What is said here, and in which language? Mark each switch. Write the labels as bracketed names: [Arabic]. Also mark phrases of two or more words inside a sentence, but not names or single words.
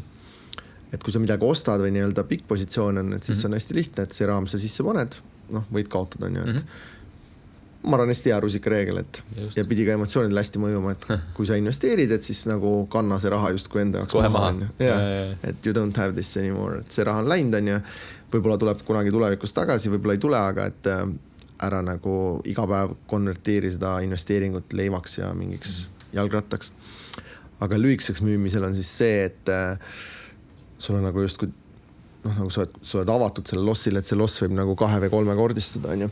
[Estonian] Et kui sa midagi ostad või nii-öelda pikk positsioon on, et siis on hästi lihtne, et see raam sa sisse paned, noh võid kaotada, on ju, et ma arvan hästi hea rusika reegel, et just. Ja pidi ka emotsioonidele hästi mõjuma, et kui sa investeerid, et siis nagu kanna see raha just kui enda jaoks kohe maha. [English] Et you don't have this anymore, [Estonian] et see raha on läinud, on ju, võib-olla tuleb kunagi tulevikus tagasi, võib-olla ei tule, aga et ära nagu iga päev konverteeri seda investeeringut leivaks ja mingiks jalgrattaks. Aga lühikeseks müümisel on siis see, et sul on nagu justkui nagu sa oled avatud selle lossile, et see loss võib nagu 2 või 3 kordistuda, on ju.